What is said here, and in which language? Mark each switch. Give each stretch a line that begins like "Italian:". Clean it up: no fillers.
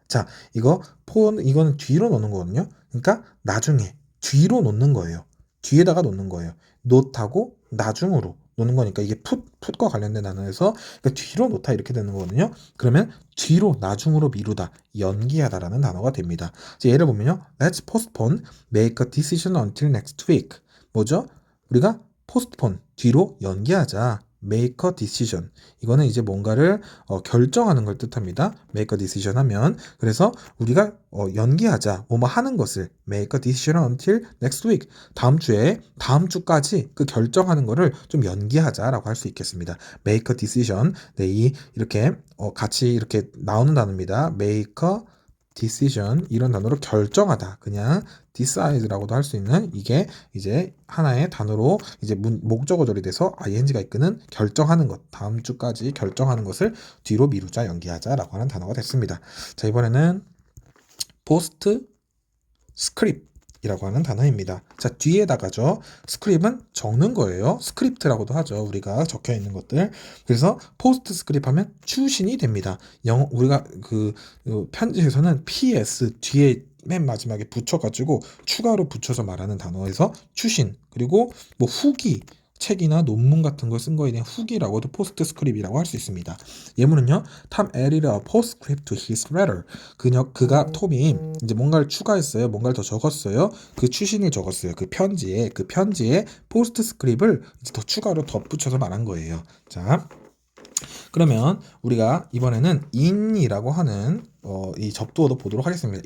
Korean: 자, 이거는 뒤로 놓는 거거든요. 그러니까 나중에, 뒤로 놓는 거예요. 뒤에다가 놓는 거예요. note하고 나중으로 놓는 거니까 이게 put과 관련된 단어에서 그러니까 뒤로 놓다 이렇게 되는 거거든요. 그러면 뒤로 나중으로 미루다 연기하다라는 단어가 됩니다. 예를 보면요.
English: Let's postpone, make a decision until next week.
Korean: 뭐죠? 우리가 postpone 뒤로 연기하자.
English: make a decision.
Korean: 이거는 이제 뭔가를 결정하는 걸 뜻합니다.
English: make a decision
Korean: 하면 그래서 우리가 연기하자. 뭐뭐 하는 것을
English: make a decision until next week.
Korean: 다음 주까지 그 결정하는 거를 좀 연기하자라고 할 수 있겠습니다.
English: make a decision.
Korean: 네, 이렇게 같이 이렇게 나오는 단어입니다.
English: make a decision
Korean: 이런 단어로 결정하다. 그냥 decide라고도 할 수 있는 이게 이제 하나의 단어로 이제 목적어 절이 돼서 ing가 이끄는 결정하는 것, 다음 주까지 결정하는 것을 뒤로 미루자, 연기하자라고 하는 단어가 됐습니다. 자, 이번에는 postscript이라고 하는 단어입니다. 자, 뒤에다가죠. 스크립은 적는 거예요. 스크립트라고도 하죠. 우리가 적혀 있는 것들. 그래서 포스트스크립트 하면 추신이 됩니다. 우리가 그 편지에서는 PS 뒤에 맨 마지막에 붙여가지고 추가로 붙여서 말하는 단어에서 추신, 그리고 뭐 후기, 책이나 논문 같은 걸 쓴 거에 대한 후기라고도 포스트스크립이라고 할 수 있습니다. 예문은요.
English: Tom added a postscript to his letter.
Korean: 그가 톰이 이제 뭔가를 추가했어요. 뭔가를 더 적었어요. 그 추신을 적었어요. 그 편지에 포스트스크립을 이제 더 추가로 덧붙여서 말한 거예요. 자, 그러면 우리가 이번에는 in이라고 하는 이 접두어도 보도록 하겠습니다.